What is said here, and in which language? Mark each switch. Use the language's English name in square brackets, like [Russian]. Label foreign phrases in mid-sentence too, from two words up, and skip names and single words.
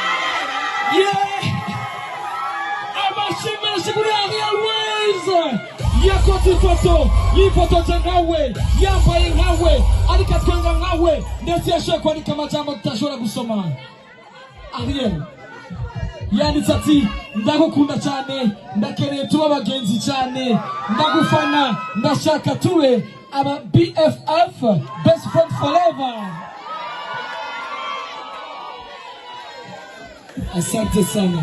[Kinyarwanda] Yeah. Abafana Batunguye Ariel Wayz. yakoze ifoto yifotoje nkawe yambaye nkawe ariko atwenga nkawe ndetse yashoboye kwandika amajambo tutashobora gusoma. Ariel yanditse ati ndagukunda cyane ndakeneye tuba abagenzi cyane ndagufana ndashaka tube aba BFF [English] best friend forever. [Swahili] Asante sana.